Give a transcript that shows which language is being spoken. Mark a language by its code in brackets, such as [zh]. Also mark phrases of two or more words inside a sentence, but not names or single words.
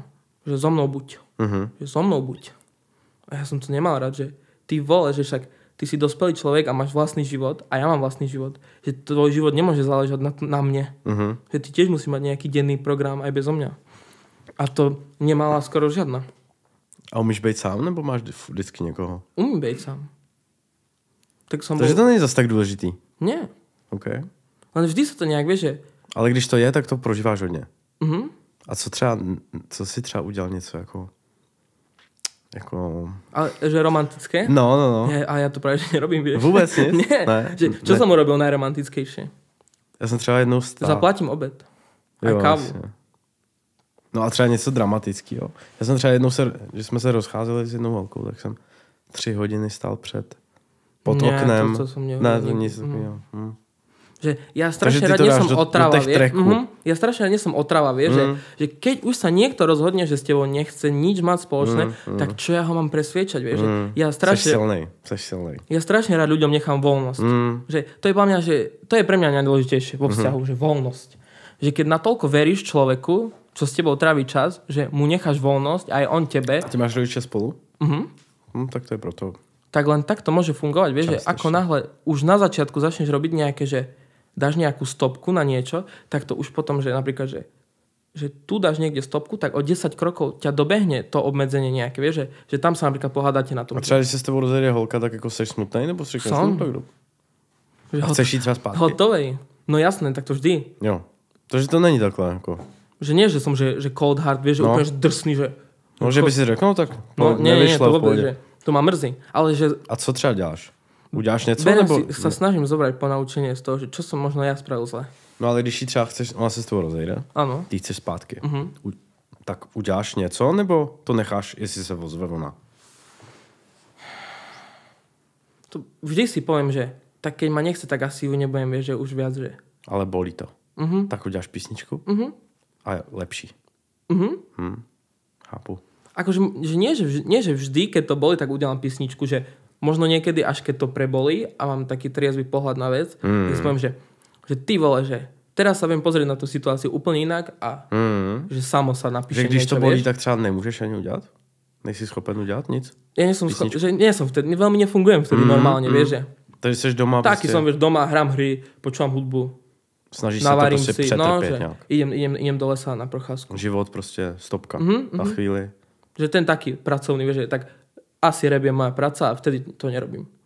[sk] Že so mnou buď. Že so mnou buď. A ja som to nemal rád, že ty vole, že však ty si dospelý človek a máš vlastný život a ja mám vlastný život. Že tvoj život nemôže záležať na mne. Že ty tiež musí mať nejaký denný program aj bezo mňa. A to nemala skoro žiadna. [cs] A umíš být sám, nebo máš vždycky někoho? Umím být sám. Takže to není zase tak důležitý. [sk] Nie. OK. Ale vždy sa to nejak, vieš, že... [cs] Ale když to je, tak to prožíváš hodně. A co si třeba udělal něco jako... [sk] Ale že romantické? No. A ja to práve, že nerobím, vieš. Vôbec nic? Nie. [cs] Ne. [sk] Čo som urobil najromantickejšie? Ja som třeba jednou stál. Zaplatím obed. Aj kávu. Jasne. [cs] No a třeba něco dramatického. Já jsem třeba jednou, že jsme se rozcházeli s jednou holkou, tak jsem 3 hodiny stál pod oknem. [sk] To som [cs] ne, to nic takového. [sk] Že ja strašne rád nie som otrava, vieš. Ja strašne rád nie som otrava, vieš, že keď už sa niekto rozhodne, že s tebou nechce nič mať spoločné, tak čo ja ho mám presviečať, vieš. Ja strašne... [cs] Seš silnej. [sk] Ja strašne rád ľuďom nechám voľnosť. Že to je pre mňa, že to je pre mňa najdôležitejšie vo vzťahu, že voľnosť. Že keď natoľko veríš človeku, čo s tebou tráví čas, že mu necháš voľnosť, aj on tebe. A ty máš rodičia spolu? Tak to je proto. Tak len tak to môže fungovať, vieš, že ako náhle už na začiatku začneš robiť nejaké, že dáš nejakú stopku na niečo, tak to už potom, že napríklad, že že tu dáš niekde stopku, tak o 10 krokov ťa dobehne to obmedzenie nejaké, vieš, že tam sa napríklad pohádate na tom. A [cs] třeba, když se s tebou rozejde holka, tak jako seš smutnej, nebo si řekneš smutnou? A chceš jít třeba zpátky? Hotovej. No jasné, tak to vždy. Jo. Takže to není takhle, jako. [sk] Že nie, že som, že [en] cold hard, [sk] vieš, že úplne že drsný, že... [cs] No, že by si řekl, no tak [sk] nie, to vôbec, že to ma mrzí. Ale že... [cs] A co třeba děláš? Uděláš něco? Nebo... [sk] sa snažím zobrať ponaučenie z toho, že čo som možno ja spravil zle. [cs] No ale když ji třeba chceš, ona se s tebou rozejde, ano. Ty chceš zpátky, tak uděláš něco, nebo to necháš, jestli se ozve ona? [sk] To vždy si poviem, že tak keď ma nechce, tak asi ju nebudem, vieš, že už viac, že... [cs] Ale bolí to. Tak uděláš písničku a je lepší. Chápu. [sk] Akože že nie, že vždy, keď to boli, tak udelám písničku, že možno niekedy, až keď to prebolí a mám taký triezvy pohľad na vec, tak si poviem, že ty vole, že teraz sa viem pozrieť na tú situáciu úplne inak a že samo sa napíše [cs] že když [sk] niečo, to bolí, vieš? [cs] tak třeba nemůžeš ani udělat? Nejsi schopen udělat nic? [sk] Ja nie som vtedy, veľmi nefungujem vtedy normálne, vieš, že... [cs] Takže jsi doma [sk] Taký [cs] prostě... [sk] som, vieš, doma, hrám hry, počúvam hudbu, [cs] Snažíš se to prostě přetrpět že nějak. [sk] idem do lesa na procházku. [cs] Život prostě stopka na chvíli. [sk] Že ten taký pracovný, vieš, že tak asi rap je moja práca a vtedy to nerobím.